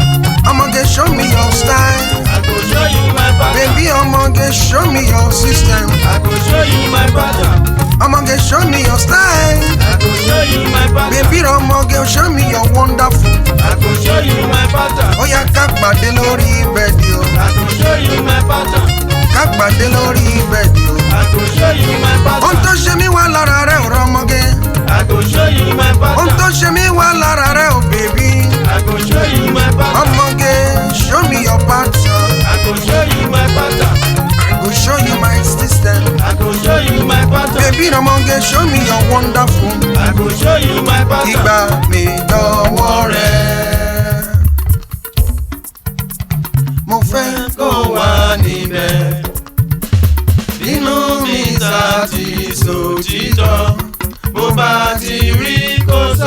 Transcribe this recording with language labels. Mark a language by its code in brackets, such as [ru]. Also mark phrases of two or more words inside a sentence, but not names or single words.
[pcm] Ọmọge show me your style. I go show you my pattern. Baby ọmọge show me your system. I go show you my pattern. Ọmọge show me your style. I go show you my pattern. Baby ọmọge show me your wonderful. I go show you my pattern. [yo] Ó yá ká pàdé lórí bẹ́ẹ̀dì o. [pcm] I go show you my pattern. [yo] Ká pàdé lórí bẹ́ẹ̀dì o. [pcm] I go show you my [yo] Ohun [pcm] pattern. [yo] tó ṣe mí wá lára rẹ̀ ọ̀rọ̀ ọmọge. [pcm] I go show you my [yo] Ohun tó [pcm] pattern. [yo] ṣe mí wá lára rẹ̀ ò bèbí. [pcm] I go show you my pattern. Ọmọge show me your pattern. I go show you my pattern. I go show you my system. I go show you my pattern. Baby ọmọge show me your wonderful. I go show you my pattern. [yo] Ìgbà mi dọ̀wọ́ rẹ̀. Mo fẹ́ Kó wà níbẹ̀. Bínú mi sá ti sòtítọ́. Bó bá ti rí kó sọ.